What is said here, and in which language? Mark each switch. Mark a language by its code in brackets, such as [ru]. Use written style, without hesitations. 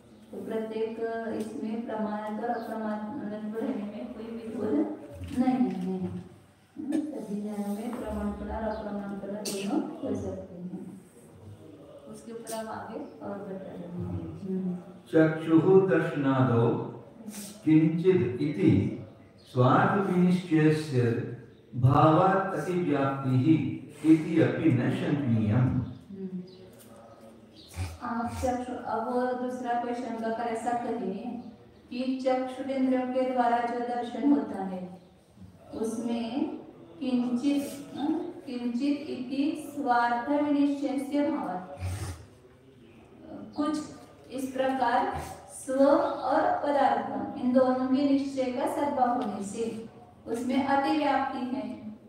[hi] तो प्रत्येक इसमें प्रमाणित और अप्रमाणित रहने में कोई विरोध नहीं है। सभी ज्ञान में प्रमाण प्रदान और अप्रमाण प्रदान दोनों हो सकते हैं। उसके ऊपर हम आगे और बता रहे हैं। [sa] चक्षुः दर्शनादौ किंचिद इति स्वार्थ विनिश्चयस्य भावात् अतिव्याप्तिः इति अपि न शंकनीयम्। [hi] आप चक्षु, अब दूसरा क्वेश्चन का कर ऐसा कहिए कि चक्षुरेंद्रियों के द्वारा जो दर्शन होता है उसमें [sa] किंचित इति स्वार्थ विनिश्चयस्य भावात्, [hi] कुछ इस प्रकार स्व और पदार्थ इन दोनों के निश्चय का सद्भाव होने से उसमें अतिव्याप्ति है।